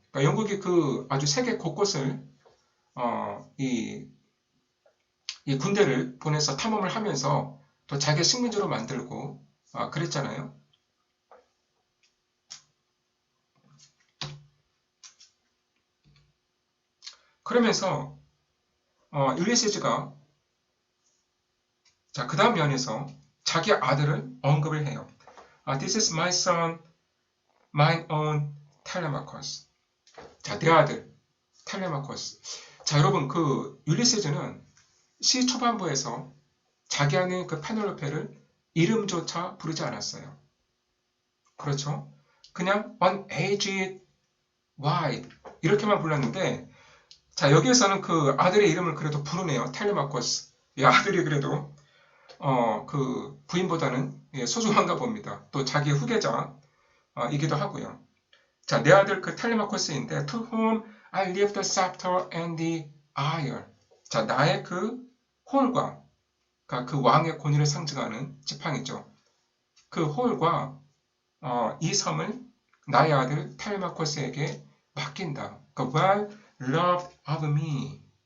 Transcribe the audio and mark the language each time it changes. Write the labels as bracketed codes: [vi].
[ko] 그러니까 영국이 그 아주 세계 곳곳을 이 군대를 보내서 탐험을 하면서 또 자기 식민지로 만들고 그랬잖아요. 그러면서 율리시즈가 자, 그 다음 면에서 자기 아들을 언급을 해요. [en] This is my son, mine own Telemachus. [ko] 자, 내 아들 텔레마코스. 자, 여러분 그 율리시즈는 시 초반부에서 자기 안에 그 페넬로페를 이름조차 부르지 않았어요. 그렇죠? 그냥 [en] unaged wife [ko] 이렇게만 불렀는데, 자, 여기에서는 그 아들의 이름을 그래도 부르네요. 텔레마코스. 이 아들이 그래도 그 부인보다는 소중한가 봅니다. 또 자기의 후계자이기도 하고요. 자, 내 아들 그 텔레마코스인데 [en] to whom I leave the scepter and the iron. [ko] 자, 나의 그 홀과 그 왕의 권위를 상징하는 지팡이죠. 그 홀과 이 섬을 나의 아들 텔레마코스에게 맡긴다. [en] 그 well loved of me.